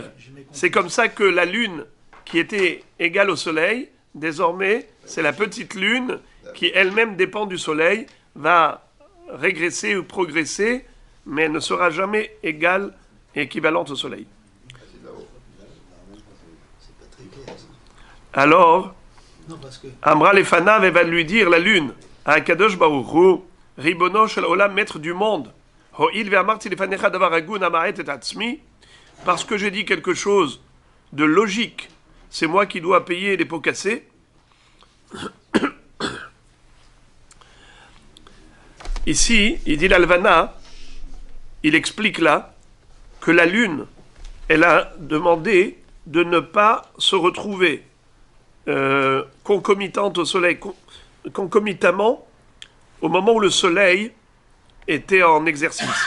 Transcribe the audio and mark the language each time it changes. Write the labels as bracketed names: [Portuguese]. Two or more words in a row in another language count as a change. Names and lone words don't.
[French] C'est comme ça que la lune, qui était égale au soleil, désormais, c'est la petite lune, qui elle-même dépend du soleil, va régresser ou progresser, mais elle ne sera jamais égale et équivalente au soleil. Alors, [Hebrew] אמרה לפניו [French] va lui dire, la lune, à Akadosh Baruch Hu, [Hebrew] ריבונו של עולם, [French] maître du monde, [Hebrew] הואיל ואמרתי לפניך דבר הגון אמעט את עצמי, [French] parce que j'ai dit quelque chose de logique, c'est moi qui dois payer les pots cassés. Ici, il dit l'Alvana, il explique là que la lune, elle a demandé de ne pas se retrouver concomitante au soleil, concomitamment au moment où le soleil était en exercice.